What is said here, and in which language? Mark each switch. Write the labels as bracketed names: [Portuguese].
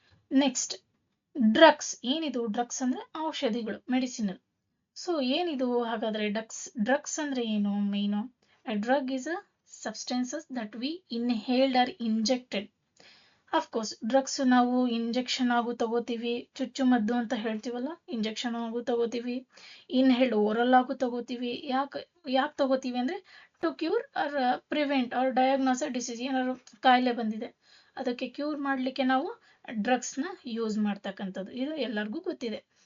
[Kannada] Next, drugs. ಏನಿದು drugs ಅಂದ್ರೆ ಔಷಧಿಗಳು, ಮೆಡಿಸಿನಲ್. ಸೊ ಏನಿದು ಹಾಗಾದ್ರೆ ಡ್ರಗ್ಸ್ ಅಂದ್ರೆ ಏನು? [English] Main a drug is a substances that we inhaled or injected. [Kannada] Of course drugs ನಾವು ಇಂಜೆಕ್ಷನ್ ಆಗು ತಗೋತೀವಿ, ಚುಚ್ಚುಮದ್ದು ಅಂತ ಹೇಳ್ತೀವಲ್ಲ, ಇಂಜೆಕ್ಷನ್ ಆಗು ತಗೋತೀವಿ, ಇನ್ಹೇಲ್ಡ್ ಓರಲ್ ಆಗು ತಗೋತೀವಿ. ಯಾಕೆ ತಗೋತೀವಿ ಅಂದ್ರೆ [English] To cure or prevent or diagnose a disease. [Kannada] ಏನಾದ್ರು ಕಾಯಿಲೆ ಬಂದಿದೆ ಅದಕ್ಕೆ ಕ್ಯೂರ್ ಮಾಡ್ಲಿಕ್ಕೆ ನಾವು ಡ್ರಗ್ಸ್ನ ಯೂಸ್ ಮಾಡ್ತಕ್ಕಂಥದ್ದು, ಇದು ಎಲ್ಲರಿಗೂ ಗೊತ್ತಿದೆ.